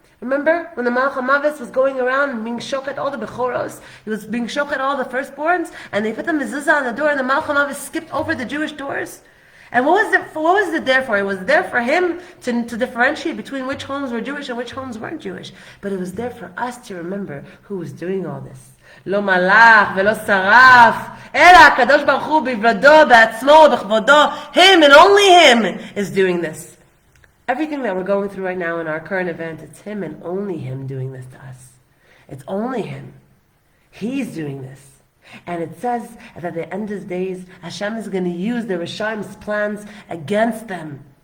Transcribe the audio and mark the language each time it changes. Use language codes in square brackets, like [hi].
[en] Remember when the Malach HaMavis was going around and being shochet all the Bechoros? He was being shochet all the firstborns, and they put the mezuzah on the door, and the Malach HaMavis skipped over the Jewish doors. And what was it there for? It was there for him to differentiate between which homes were Jewish and which homes weren't Jewish. But it was there for us to remember who was doing all this. [he] לא מלאך ולא שרף, אלא הקדוש ברוך הוא בבלדו, בעצמו ובכבודו. [en] Him and only him is doing this. Everything that we're going through right now in our current event, it's him and only him doing this to us. It's only him. He's doing this. And it says that at the end of the days, Hashem is going to use the Rishayim's plans against them.